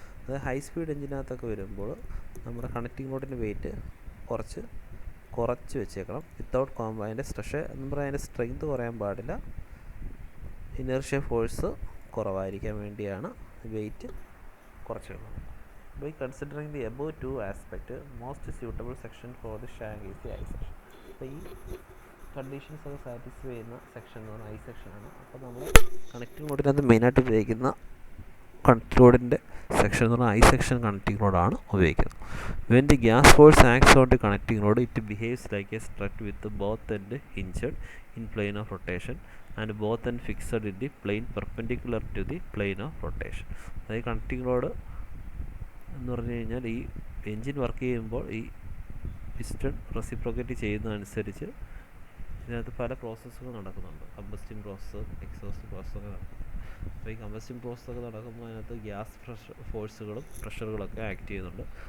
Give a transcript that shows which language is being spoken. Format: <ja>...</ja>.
<ml>അതായത് high speed എൻജിനകത്തൊക്കെ വരുമ്പോൾ നമ്മുടെ കണക്റ്റിംഗ് റോഡിൻ്റെ വെയിറ്റ് കുറച്ച് വെച്ചേക്കണം. വിത്തൗട്ട് അതിൻ്റെ അതിൻ്റെ സ്ട്രെങ്ത് കുറയാൻ പാടില്ല. ഇനേർഷ്യ ഫോഴ്സ് കുറവായിരിക്കാൻ വേണ്ടിയാണ് വെയിറ്റ് കുറച്ച് വെക്കുന്നത്.</ml> <en>By considering the above two aspects, most suitable section for the shank is the I section.</en> <ml>അപ്പോൾ ഈ കണ്ടീഷൻസ് ഒക്കെ സാറ്റിസ്ഫൈ ചെയ്യുന്ന സെക്ഷൻ എന്ന് പറഞ്ഞാൽ ഐ സെക്ഷനാണ്. അപ്പോൾ നമ്മൾ കണക്റ്റിംഗ് റോഡിനകത്ത് മെയിനായിട്ട് ഉപയോഗിക്കുന്ന കണക്റ്റിംഗ് റോഡിൻ്റെ സെക്ഷൻ എന്ന് പറഞ്ഞാൽ ഐ സെക്ഷൻ കണക്റ്റിംഗ് റോഡാണ് ഉപയോഗിക്കുന്നത്.</ml> <en>When the gas force acts on the connecting rod, it behaves like a strut with both end hinged in plane of rotation and both end fixed in the plane perpendicular to the plane of rotation.</en> <ml>അതായത് connecting road എന്ന് പറഞ്ഞു കഴിഞ്ഞാൽ ഈ engine work ചെയ്യുമ്പോൾ ഈ piston reciprocate ചെയ്യുന്നതനുസരിച്ച് ഇതിനകത്ത് പല പ്രോസസ്സുകൾ നടക്കുന്നുണ്ട്. കമ്പസ്റ്റിംഗ് പ്രോസസ്സ്, എക്സോസ്റ്റ് പ്രോസസ്സൊക്കെ നടക്കും. അപ്പോൾ ഈ കമ്പസ്റ്റിംഗ് പ്രോസസ്സൊക്കെ നടക്കുമ്പോൾ അതിനകത്ത് ഗ്യാസ് ഫോഴ്സുകളും പ്രഷറുകളൊക്കെ ആക്ട് ചെയ്യുന്നുണ്ട്.</ml>